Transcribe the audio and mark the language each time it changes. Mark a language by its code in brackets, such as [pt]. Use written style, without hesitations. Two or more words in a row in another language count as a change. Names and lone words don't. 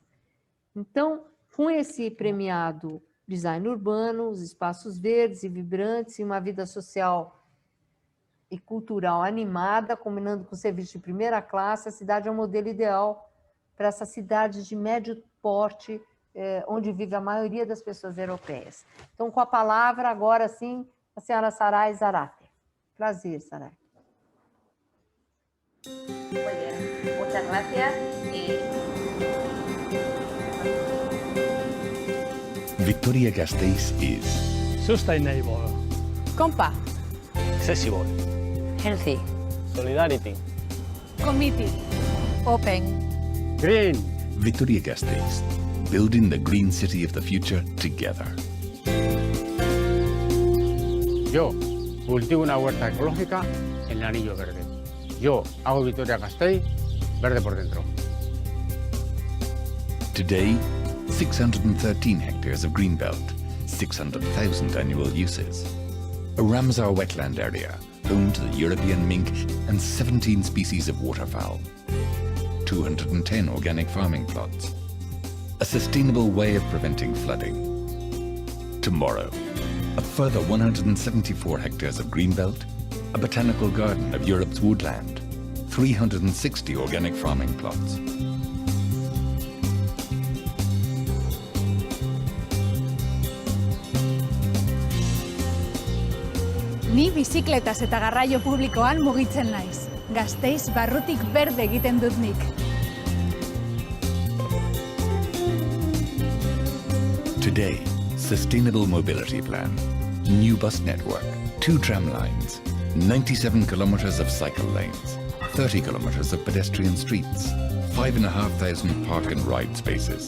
[pt] Então, com esse premiado design urbano, os espaços verdes e vibrantes e uma vida social e cultural animada, combinando com serviço de primeira classe, a cidade é um modelo ideal para essas cidades de médio porte, onde vive a maioria das pessoas europeias. Então, com a palavra, agora sim, a senhora Sarai Zarate. Prazer, Sarai. [es] Muy bien, muchas gracias. [en] Vitoria-Gasteiz is sustainable, compact, accessible, healthy, solidarity, committed, open, green. Vitoria-Gasteiz, building the green city of the future together. [es] Yo cultivo una huerta ecológica en el Anillo Verde. Yo hago Vitoria-Gasteiz verde por dentro. [en] Today, 613 hectares of greenbelt, 600,000 annual uses. A Ramsar wetland area, home to the European mink and 17 species of waterfowl. 210 organic farming plots. A sustainable way of preventing flooding. Tomorrow, a further 174 hectares of greenbelt, a botanical garden of Europe's woodland, 360 organic farming plots. [eu] Ni bizikletaz eta garraio publikoan mugitzen naiz. Gasteiz barrutik berde egiten dut nik. [en] Today, sustainable mobility plan, new bus network, 2 tram lines, 97 kilometers of cycle lanes, 30 kilometers of pedestrian streets, 5,500 park and ride spaces.